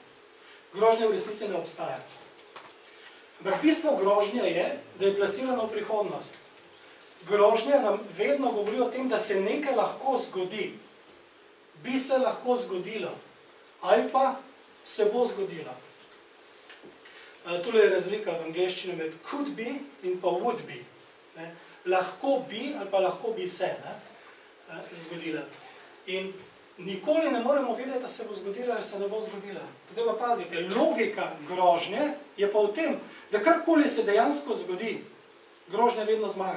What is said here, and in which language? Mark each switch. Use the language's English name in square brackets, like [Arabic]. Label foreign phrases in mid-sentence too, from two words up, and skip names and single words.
[Slovenian] Grožnja v resnici ne obstaja. Ampak bistvo grožnje je, da je plasirana v prihodnost. Grožnja nam vedno govori o tem, da se nekaj lahko zgodi. Bi se lahko zgodilo. Ali pa se bo zgodilo. Tule je razlika v angleščini med [English] could be [Slovenian] in pa [English] would be. [Slovenian] Lahko bi ali pa lahko bi se zgodila. In nikoli ne moremo vedeti, da se bo zgodila ali se ne bo zgodila. Zdaj pa pazite, logika grožnje je pa v tem, da karkoli se dejansko zgodi, grožnja vedno zmaga.